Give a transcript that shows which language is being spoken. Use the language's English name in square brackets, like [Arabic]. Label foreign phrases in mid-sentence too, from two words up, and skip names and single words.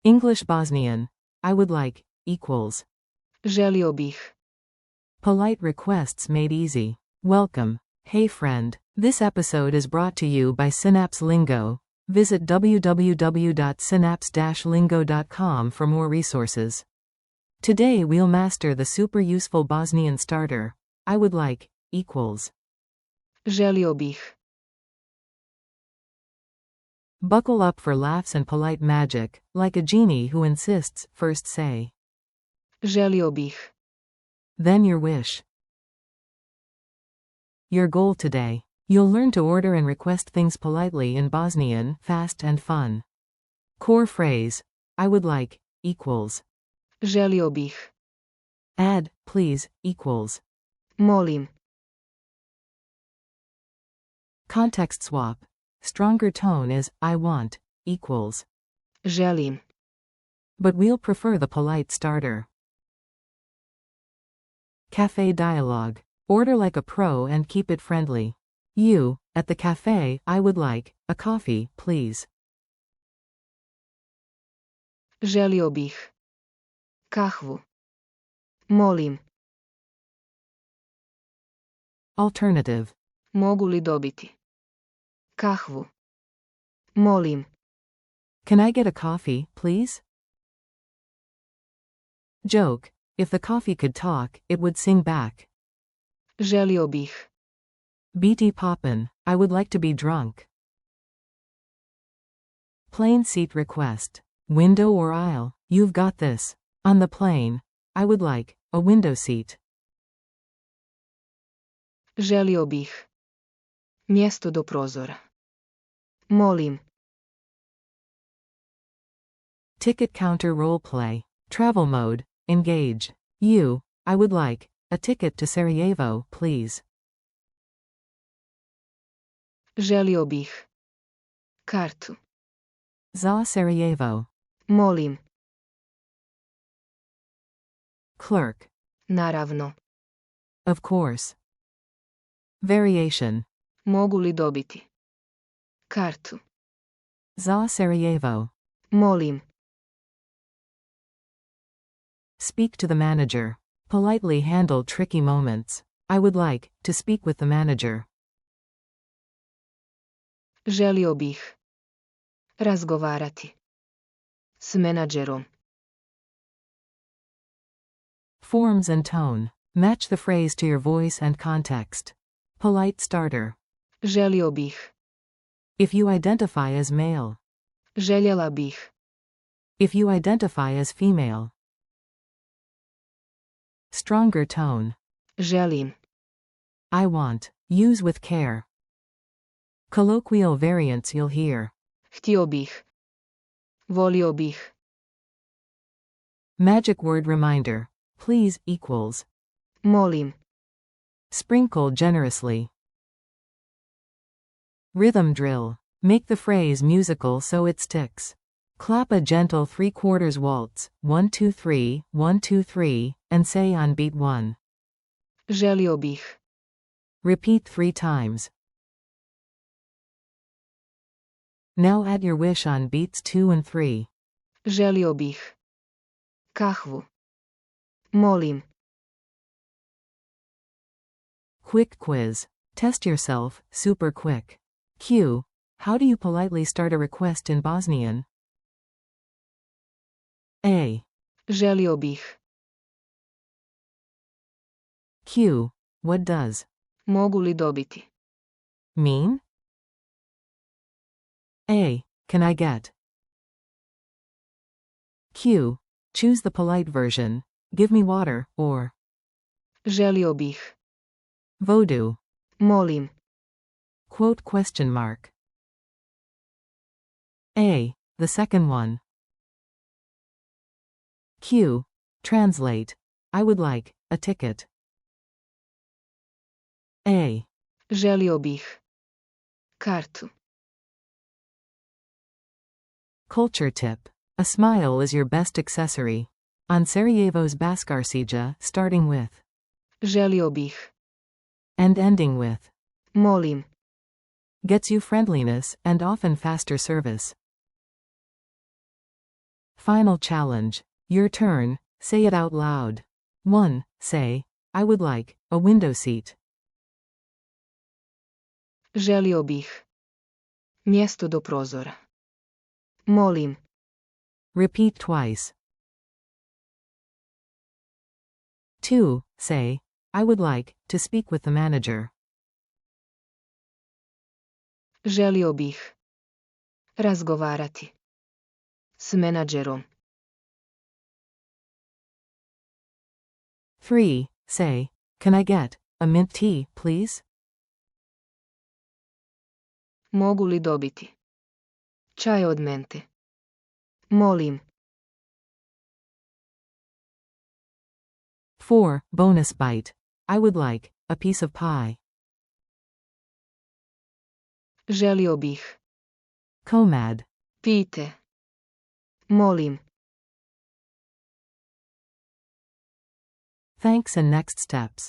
[English] English Bosnian. I would like, equals. [Bosnian] Želio bih. [English] Polite requests made easy. Welcome. Hey friend. This episode is brought to you by Synapse Lingo. Visit www.synapse-lingo.com for more resources. Today we'll master the super useful Bosnian starter. I would like, equals. [Bosnian] Želio bih. [English] Buckle up for laughs and polite magic, like a genie who insists. First say. [Bosnian] Želio bih. [English] Then your wish. Your goal today. You'll learn to order and request things politely in Bosnian, fast and fun. Core phrase. I would like, equals. [Bosnian] Želio bih. [English] Add, please, equals. [Bosnian] Molim. [English] Context swap. Stronger tone is, I want, equals. [Bosnian] Želim. [English] But we'll prefer the polite starter. Cafe dialogue. Order like a pro and keep it friendly. You, at the cafe, I would like, a coffee, please. [Bosnian] Želio bih. Kahvu. Molim. [English] Alternative. [Bosnian] Mogu li dobiti? Kahvu. Molim. [English] Can I get a coffee, please? Joke. If the coffee could talk, it would sing back. [Bosnian] Želio bih. [English] BT Poppin', I would like to be drunk. Plane seat request. Window or aisle, you've got this. On the plane, I would like, a window seat. [Bosnian] Želio bih. Mjesto do prozora. Molim. [English] Ticket counter role play. Travel mode, engage. You, I would like, a ticket to Sarajevo, please. [Bosnian] Želio bih. Kartu. Za Sarajevo. Molim. [English] Clerk. [Bosnian] Naravno. [English] Of course. Variation. [Bosnian] Mogu li dobiti? Kartu. Za Sarajevo. Molim. [English] Speak to the manager. Politely handle tricky moments. I would like, to speak with the manager. [Bosnian] Želio bih. Razgovarati. S menadžerom. [English] Forms and tone. Match the phrase to your voice and context. Polite starter. [Bosnian] Želio bih. [English] If you identify as male. [Bosnian] Željela bih. [English] If you identify as female. Stronger tone. [Bosnian] Želim. [English] I want. Use with care. Colloquial variants you'll hear. [Bosnian] Htio bih. Volio bih. [English] Magic word reminder. Please, equals. [Bosnian] Molim. [English] Sprinkle generously. Rhythm drill. Make the phrase musical so it sticks. Clap a gentle 3/4 waltz, 1 2 3, 1 2 3, and say on beat 1. [Bosnian] Želio bih. [English] Repeat 3 times. Now add your wish on beats 2 and 3. [Bosnian] Želio bih. Kahvu. Molim. [English] Quick quiz. Test yourself, super quick. Q. How do you politely start a request in Bosnian? A. [Bosnian] Želio bih. [English] Q. What does [Bosnian] Mogu li dobiti? [English] mean? A. Can I get? Q. Choose the polite version. Give me water, or [Bosnian] Želio bih. voodoo. Molim. [English] Quote question mark. A. The second one. Q. Translate. I would like, a ticket. A. [Bosnian] Želio bih. Kartu. [English] Culture tip. A smile is your best accessory. On Sarajevo's Baskarsiđa, starting with [Bosnian] Želio bih. [English] and ending with [Bosnian] Molim. [English] gets you friendliness and often faster service. Final challenge. Your turn, say it out loud. 1. Say, I would like a window seat. [Bosnian] Želio bih. Mjesto do prozora. Molim. [English] Repeat twice. 2. Say, I would like to speak with the manager. [Bosnian] Želio bih. Razgovarati. S menadžerom. [English] 3. Say, can I get a mint tea, please? [Bosnian] Mogu li dobiti? Čaj od mente. Molim. [English] 4. Bonus bite. I would like a piece of pie. [Bosnian] Želio bih. Comad. Pite. Molim. [English] Thanks and next steps.